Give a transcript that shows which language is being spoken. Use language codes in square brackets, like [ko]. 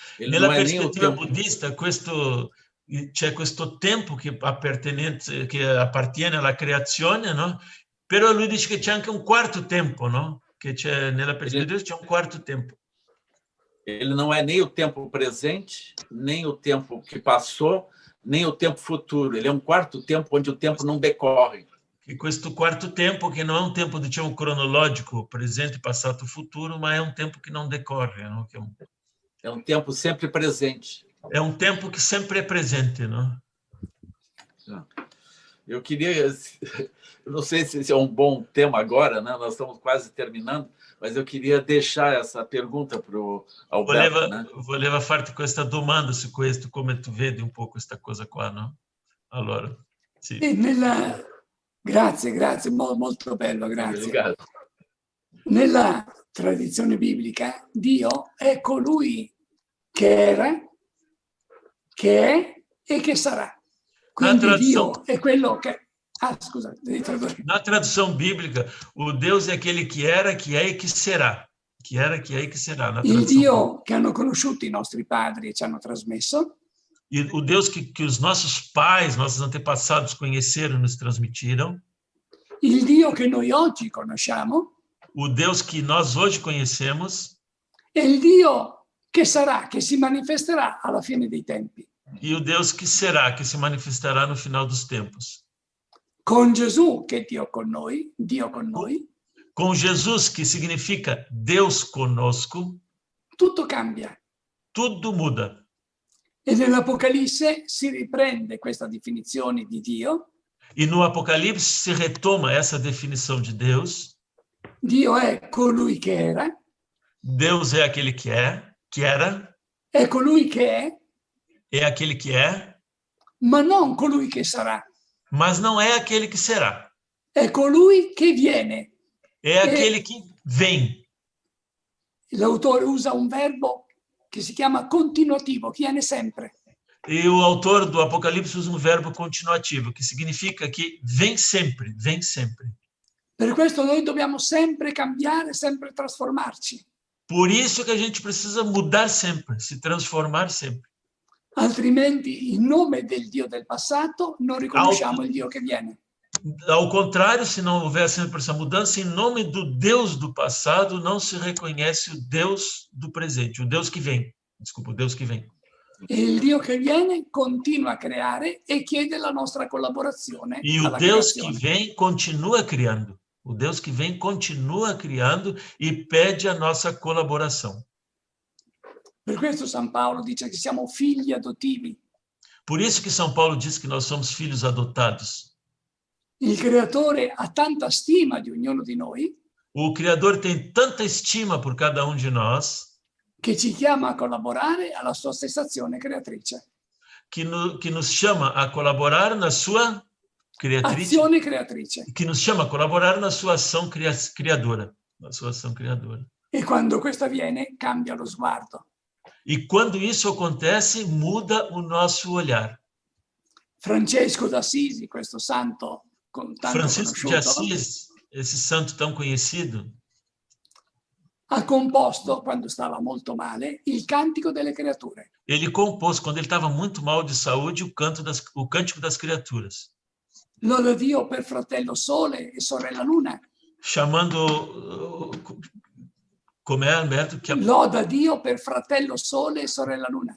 [pt] Ele [it] Nella [pt] não é nem o [it] prospettiva [pt] tempo [it] buddista, c'è questo tempo che appartiene alla creazione, no? Però lui dice che c'è anche un quarto tempo, no? Che c'è nella prospettiva c'è un quarto tempo. [pt] Ele não é nem o tempo presente, nem o tempo que passou, nem o tempo futuro. Ele é um quarto tempo onde o tempo não decorre. [it] E questo quarto tempo che non è un tempo, diciamo, cronologico, presente, passato, futuro, ma è un tempo che non decorre, no? Che [pt] é um tempo sempre presente. É um tempo que sempre é presente, não? Eu queria, eu não sei se esse é um bom tema agora, né? Nós estamos quase terminando, mas eu queria deixar essa pergunta para o Alberto. [it] Volevo farti questa domanda su questo, come tu vedi un po' questa cosa qua, no? Allora, sì. Grazie, molto bello, grazie. [pt] Obrigado. [it] Nella tradizione biblica, Dio è colui che era, che è e che sarà. Quindi Dio è quello che... scusa, devi tradurre. [pt] Na tradução bíblica, o Deus é aquele que era, que é e que será. Que era, que é e que será. [it] Il Dio che hanno conosciuto i nostri padri e ci hanno trasmesso. [pt] E o Deus que os nossos pais, nossos antepassados conheceram e nos transmitiram. [it] Il Dio che noi oggi conosciamo. [pt] O Deus que nós hoje conhecemos. [it] E il Dio che sarà, che si manifesterà alla fine dei tempi. [pt] E o Deus que será, que se manifestará no final dos tempos. [it] Con Gesù, che è Dio con noi, [pt] Com Jesus, que significa Deus conosco, [it] tutto cambia. [pt] Tudo muda. [it] E nell'Apocalisse si riprende questa definizione di Dio. [pt] E no Apocalipse se retoma essa definição de Deus. [it] Dio è colui che era. [pt] Deus é aquele que é, que era. [it] È colui che [pt] é aquele que é. [it] Ma non colui che sarà. [pt] Mas não é aquele que será. [it] È colui che viene. [pt] É aquele que vem. [it] L'autore usa un verbo che si chiama continuativo, che viene sempre. [pt] E o autor do Apocalipse usa um verbo continuativo, que significa que vem sempre, vem sempre. [it] Per questo noi dobbiamo sempre cambiare, sempre trasformarci. [pt] Por isso que a gente precisa mudar sempre, se transformar sempre. [it] Altrimenti, in nome del Dio del passato, non riconosciamo il Dio che viene. [pt] Ao contrário, se não houver sempre essa mudança, em nome do Deus do passado, não se reconhece o Deus do presente, o Deus que vem. Desculpa, o Deus que vem. [it] E il Dio che viene continua a creare e chiede la nostra collaborazione. [pt] E o Deus que vem continua criando. O Deus que vem continua criando e pede a nossa colaboração. [it] Per questo San Paolo dice che siamo figli adottivi. [pt] Por isso que São Paulo diz que nós somos filhos adotados. [it] Il Creatore ha tanta stima di ognuno di noi. [pt] O Criador tem tanta estima por cada um de nós. [it] Che ci chiama a collaborare alla sua stessa azione creatrice. [pt] Que nos chama a colaborar na sua [it] azione creatrice. [pt] Que nos chama a colaborar na sua ação criadora. Na sua ação criadora. [it] E quando questo avviene, cambia lo sguardo. [pt] E quando isso acontece, muda o nosso olhar. [it] Francesco d'Assisi, questo santo tanto [pt] Francisco de Assis, esse santo tão conhecido, [it] ha composto, quando stava molto male, il Cantico delle Creature. [pt] Ele compôs, quando ele estava muito mal de saúde, o Cântico das Criaturas. [it] Loda Dio per fratello Sole e sorella Luna. [pt] Chamando... Como é, Alberto? [it] Loda Dio per fratello Sole e sorella Luna.